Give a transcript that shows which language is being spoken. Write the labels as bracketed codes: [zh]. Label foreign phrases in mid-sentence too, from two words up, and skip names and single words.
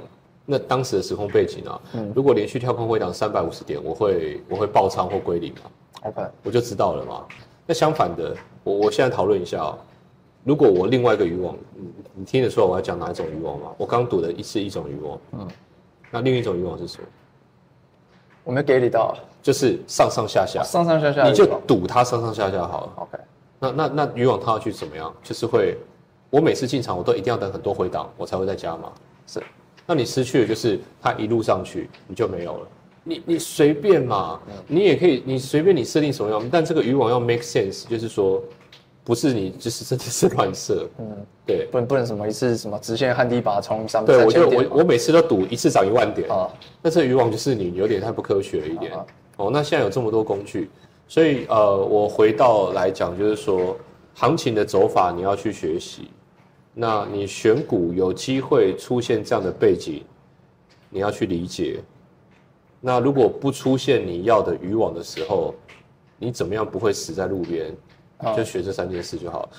[zh] 那當時的時空背景啊，如果連續跳空回檔350點，我會爆倉或歸零嘛。我就知道了嘛。那相反的，我現在討論一下如果我另外一個漁網，你聽得出來我要講哪一種漁網嗎？我剛賭的是一種漁網，那另一種漁網是什麼？我沒給你到，就是上上下下，上上下下，你就賭它上上下下好了。 OK，那漁網套下去怎麼樣？就是我每次進場我都一定要等很多回檔，我才會再加碼。是。那你失去的就是它一路上去，你就沒有了。你隨便嘛，你也可以，你隨便你設定什麼樣，但這個漁網要 [en] make sense， [zh] 就是說，不是你就是真的是亂設。對，不能什麼一次什麼直線旱地拔蔥3,000 點。我每次都賭一次漲10000點那這個漁網就是你有點太不科學了一點。那現在有這麼多工具，所以我回到來講，就是說行情的走法你要去學習。那你選股有機會出現這樣的背景，你要去理解。那如果不出現你要的漁網的時候， 你怎麼樣不會死在路邊，就學這3件事就好了。